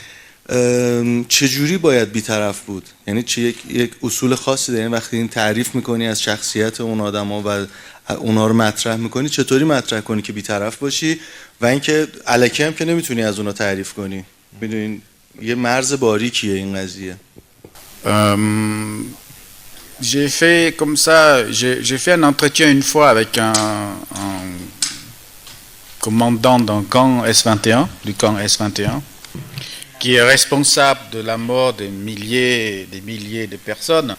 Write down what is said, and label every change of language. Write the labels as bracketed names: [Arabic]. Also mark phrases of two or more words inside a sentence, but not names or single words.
[Persian] چجوری باید بی‌طرف بود؟ یعنی یک اصول خاصی دارین وقتی این تعریف میکنی از شخصیت اون آدما و اونا رو مطرح میکنی، چطوری مطرح کنی که بی‌طرف باشی و اینکه الکی هم که نمیتونی از اونا تعریف کنی؟ میدونین یه مرز باریکیه این قضیه. [French] J'ai fait comme ça, j'ai fait un entretien une fois avec un commandant d'un camp S21, du camp S21, qui est responsable de la mort des milliers de personnes.